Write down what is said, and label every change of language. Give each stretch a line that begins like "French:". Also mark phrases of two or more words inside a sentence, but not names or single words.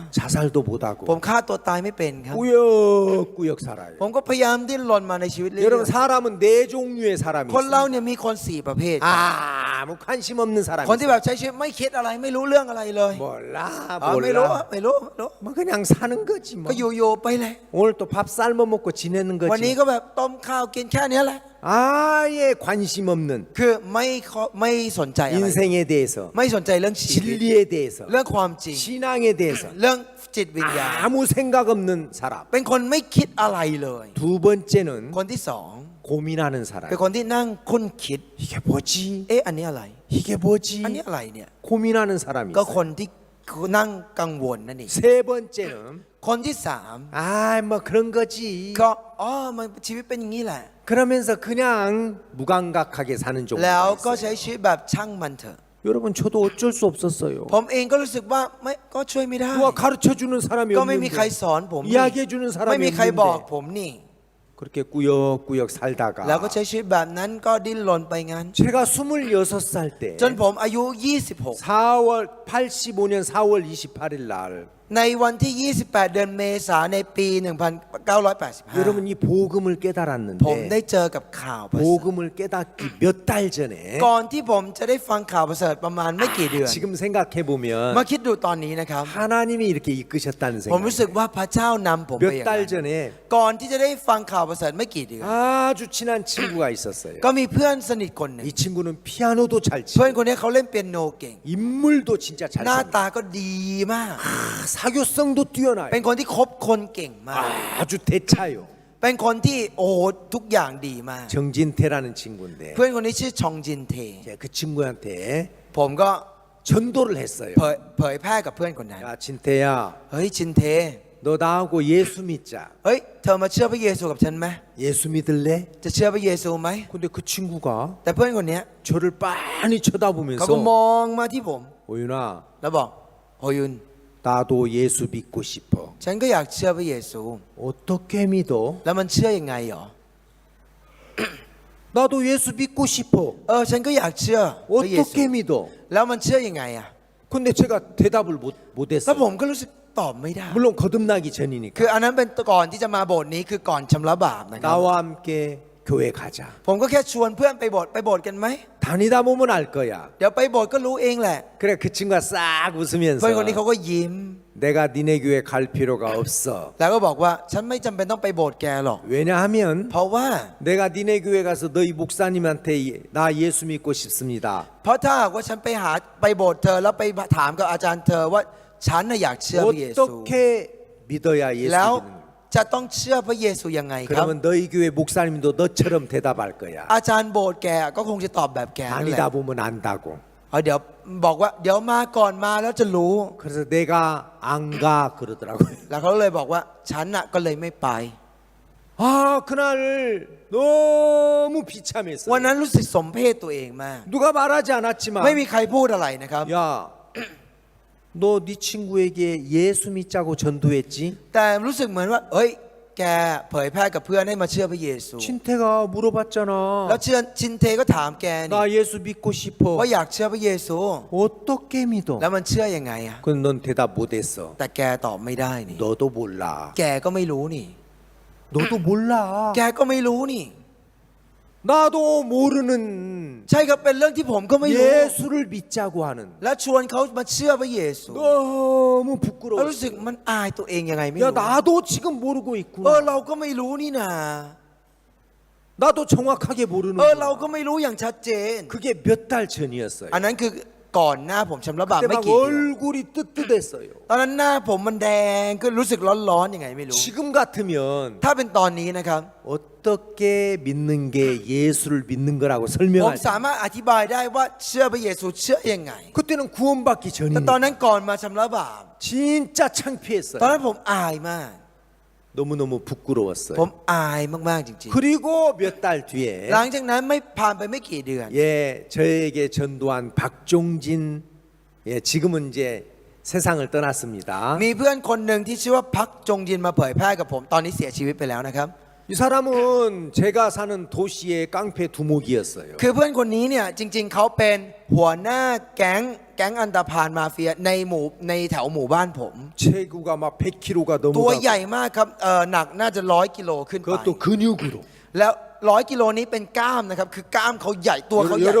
Korean: 자살도 못하고
Thai: ผมฆ่าตัวตายไม่เป็นครับ
Korean: 꾸역꾸역 살아요.
Thai: ผมก็พยายามดิ้นรนมาในชีวิตเรื่อย
Korean: 여러분 사람은 네 종류의 사람이
Thai: ๆคนเรา
Korean: 있어요.
Thai: เนี่ยมีคน4ประเภท
Korean: 아무 관심 없는 사람이
Thai: คนที่แบ
Korean: 있어요.
Thai: บใช้ชีวิตไม่คิดอะไรไม่รู้เรื่องอะไรเลย
Korean: 몰라
Thai: ไม่รู้
Korean: 몰라
Thai: ไม่รู้
Korean: 뭐 그냥 사는 거지 뭐
Thai: ก็อยู่ๆไปเลย
Korean: 오늘 또 밥 삶아 먹고 지내는
Thai: วันนี้
Korean: 거지
Thai: ก็แบบต้มข้าวกินแค่เนี้ยแหละ
Korean: 아예 관심 없는
Thai: คือไม่สนใจอะไร
Korean: 인생에 대해서
Thai: ไม่สนใจเรื่องชีวิต
Korean: 진리에 대해서
Thai: เรื่องความจริง
Korean: 신앙에 대해서
Thai: เรื่องจิตวิญญาณ
Korean: 아무 생각 없는 사람
Thai: เป็นคนไม่คิดอะไรเลย
Korean: 두 번째는
Thai: คนที่สอง
Korean: 고민하는 사람
Thai: เป็นคนที่นั่งคุ้นคิด
Korean: 이게 뭐지
Thai: อันนี้อะไร
Korean: 이게 뭐지
Thai: อันนี้อะไรเนี่ย
Korean: 고민하는 사람이
Thai: ก็
Korean: 있어요.
Thai: คนที่นั่งกังวลนั่นเอง
Korean: 세 번째는
Thai: คนที่สาม
Korean: 뭐 그런 거지
Thai: ก็มันชีวิตเป็นอย่างนี้แหละ
Korean: 그러면서 그냥 무감각하게 사는
Thai: แล้ว
Korean: 종류가
Thai: ก็ใช้
Korean: 있어요.
Thai: ชีวิตแบบช่างมันเถอะ
Korean: 여러분 저도 어쩔 수 없었어요.
Thai: ผมเองก็รู้สึกว่าไม่ก็ช่วยไม่ได้
Korean: 누가 가르쳐 주는 사람이
Thai: ก็ไม่มีใคร
Korean: 없는데
Thai: สอนผมนี่
Korean: 이야기해 주는
Thai: ไม่
Korean: 사람이
Thai: มีใครบอก
Korean: 없는데
Thai: ผมนี่
Korean: 그렇게 꾸역꾸역
Thai: แล้วก็
Korean: 살다가
Thai: ใช้ชีวิตแบบนั้นก็ดิ้นรนไปงั้น
Korean: 제가 26살 때
Thai: จนผมอายุ 26
Korean: 4월 85년 4월 28일 날
Thai: ในวันที่ 28 เดือนเมษายนในปี 1985
Korean: 여러분 이 복음을
Thai: ผมได้
Korean: 깨달았는데
Thai: เจอกับข่าวประเสริฐ
Korean: 복음을 깨닫기 몇 달 전에
Thai: ก่อนที่ผมจะได้ฟังข่าวประเสริฐประมาณไม่กี่เดือน
Korean: 지금 생각해
Thai: มา
Korean: 보면
Thai: คิดดูตอนนี้นะครับ
Korean: 하나님이 이렇게 이끄셨다는
Thai: ผมรู้สึก
Korean: 생각.
Thai: ว่าพระเจ้านำผมไปอย่าง
Korean: 몇
Thai: นั้
Korean: 달
Thai: น
Korean: 전에
Thai: ก่อนที่จะได้ฟังข่าวประเสริฐไม่กี่เดือน
Korean: 아주 친한 친구가 있었어요.
Thai: ก็มีเพื่อนสนิทคนหนึ่ง
Korean: 이 친구는 피아노도 잘
Thai: เพื่อน
Korean: 치고
Thai: คนนี้เขาเล่นเปียโนเก่ง
Korean: 인물도 진짜 잘
Thai: หน้า
Korean: 삽니다.
Thai: ตาก็ดีมาก
Korean: 사교성도 뛰어나요.
Thai: เป็นคนที่คบคนเก่งมาก
Korean: 아주 대차요.
Thai: เป็นคนที่โอ้โหทุกอย่างดีมาก
Korean: 정진태라는 친구인데
Thai: เพื่อนคนนี้ชื่อชองจินเท
Korean: 그 친구한테
Thai: ผมก็
Korean: 전도를 했어요.
Thai: เผยแพร่กับเพื่อนคนนั้น
Korean: 야 진태야,
Thai: เฮ้ยชินเท
Korean: 너 나하고 예수 믿자.
Thai: เฮ้ยเธอมาเชื่อพระเยซูกับฉันไหม
Korean: 예수 믿을래?
Thai: จะเชื่อพระเยซูไหม
Korean: 근데 그 친구가
Thai: แต่เพื่อนคนเนี้ย
Korean: 저를 빤히
Thai: เขาก็
Korean: 쳐다보면서
Thai: มองมาที่ผม
Korean: 오윤아,
Thai: แล้วบอกโอยุน
Korean: 나도 예수 믿고 싶어.
Thai: ฉันก็อยากเชื่อพระเยซู
Korean: 어떻게 믿어?
Thai: แล้วมันเชื่อยังไงหรอ
Korean: 나도 예수 믿고 싶어.
Thai: ฉันก็อยากเชื่อพระเยซู
Korean: 어떻게 믿어?
Thai: แล้วมันเชื่อยังไงอ่ะ
Korean: 근데 제가 대답을
Thai: แล้ว
Korean: 못했어요.
Thai: ผมก็รู้สึกตอบไม่ได้
Korean: 물론 거듭나기 전이니까.
Thai: คืออันนั้นเป็นก่อนที่จะมาโบสถ์นี้คือก่อนชำระบาปนะครับ
Korean: 나와 함께 교회 가자.
Thai: ผมก็แค่ชวนเพื่อนไปโบสถ์กันไหม
Korean: 다니다 보면 알 거야.
Thai: เดี๋ยวไปโบสถ์ก็รู้เองแหละ
Korean: 그래 그 친구가 싹
Thai: เพื่อนคนนี้
Korean: 웃으면서
Thai: เขาก็ยิ้ม
Korean: 내가 니네 교회 갈 필요가 없어.
Thai: แล้วก็บอกว่าฉันไม่จำเป็นต้องไปโบสถ์แกหรอก
Korean: 왜냐하면
Thai: เพราะว่า
Korean: 내가 니네 교회 가서 너희 목사님한테 나 예수 믿고 싶습니다.
Thai: เพราะถ้าหากว่าฉันไปโบสถ์เธอแล้วไปถามกับอาจารย์เธอว่าฉันน่ะอยากเชื่อพระเยซู
Korean: 어떻게 믿어야 예수
Thai: แล้ว
Korean: 믿는?
Thai: จะต้องเชื่อพระเยซูยังไงครับ
Korean: 그러면 너희 교회 목사님도 너처럼 대답할 거야.
Thai: อาจารย์โบสถ์แกก็คงจะตอบแบบแกนั่นแหละ
Korean: 다니다 보면 안다고.
Thai: เดี๋ยวบอกว่าเดี๋ยวมาก่อนมาแล้วจะรู้
Korean: 그래서 내가 안 가 그러더라고요.
Thai: แล้วเขาเลยบอกว่าฉันน่ะก็เลยไม่ไป
Korean: 아 그날 너무 비참했어요.
Thai: วันนั้นรู้สึกสมเพศตัวเองมาก
Korean: 누가 말하지 않았지만
Thai: ไม่มีใครพูดอะไรนะครับ
Korean: 야 너 네 친구에게 예수 믿자고 전도했지?
Thai: แต่รู้สึกเหมือนว่า เอ้ย แกเผยแพร่กับเพื่อนให้มาเชื่อพระเยซู
Korean: 친태가 물어봤잖아.
Thai: แล้วชินเทก็ถามแกนี่
Korean: 나 예수 믿고 싶어.
Thai: ว่าอยากเชื่อพระเยซู
Korean: 어떻게 믿어?
Thai: แล้วมันเชื่อยังไงอะ
Korean: 그건 넌 대답 못했어.
Thai: แต่แกตอบไม่ได้นี่
Korean: 너도 몰라.
Thai: แกก็ไม่รู้นี่
Korean: 너도 몰라.
Thai: แกก็ไม่รู้นี่
Korean: 나도 모르는
Thai: ใช่ครับเป็นเรื่องที่ผมก็ไม่รู้
Korean: 예수를 믿자고 하는
Thai: แล้วชวนเขามาเชื่อพระเยซู
Korean: 너무
Thai: แล้ว
Korean: 부끄러워.
Thai: รู้สึกมันอายตัวเองยังไงไม่
Korean: 야
Thai: รู้
Korean: 나도 지금 모르고
Thai: เรา
Korean: 있구나.
Thai: ก็ไม่รู้นี่นา
Korean: 나도 정확하게
Thai: เรา
Korean: 모르는.
Thai: ก็ไม่รู้อย่างชัดเจน
Korean: 그게 몇 달 전이었어요.
Thai: อันนั้นคือก่อนหน้าผมชำระบาป
Korean: 그때
Thai: ไม่
Korean: 막
Thai: กี่เดือน
Korean: 얼굴이 뜨뜻했어요.
Thai: ตอนนั้นหน้าผมมันแดงก็รู้สึกร้อนๆยังไงไม่รู้
Korean: 지금 같으면
Thai: ถ้าเป็นตอนนี้นะครับ
Korean: 어떻게 믿는 게 예수를 믿는 거라고
Thai: ผม
Korean: 설명하지?
Thai: สามารถอธิบายได้ว่าเชื่อพระเยซูเชื่อยังไง
Korean: 그때는 구원받기
Thai: แต่ตอน
Korean: 전이니까
Thai: นั้นก่อนมาชำระบาป
Korean: 진짜
Thai: ตอน
Korean: 창피했어요.
Thai: นั้นผมอายมาก
Korean: 너무너무 부끄러웠어요.
Thai: ผมอายมากๆจริง
Korean: 그리고 몇 달
Thai: ๆ
Korean: 뒤에
Thai: หลังจากนั้นไม่ผ่านไปไม่กี่เดือน
Korean: 예, 저에게 전도한 박종진 예, 지금은 이제 세상을 떠났습니다.
Thai: มีเพื่อนคนหนึ่งที่ชื่อว่าพักจงยินมาเผยแพร่กับผมตอนนี้เสียชีวิตไปแล้วนะครับ
Korean: 이 사람은 제가 사는 도시의 깡패 두목이었어요.
Thai: คือเพื่อนคนนี้เนี่ยจริง ๆเขาเป็นหัวหน้าแก๊งอันธพาลมาเฟียในแถวหมู่บ้านผม
Korean: 체구가 막 100kg가
Thai: ตัว
Korean: 넘어가고
Thai: ใหญ่มากครับหนักน่าจะ100 กิโลขึ้นไป
Korean: 그것도 근육으로
Thai: แล้ว100 กิโลนี้เป็นกล้ามนะครับคือกล้ามเขาใหญ่ตัวเขาใหญ่มาก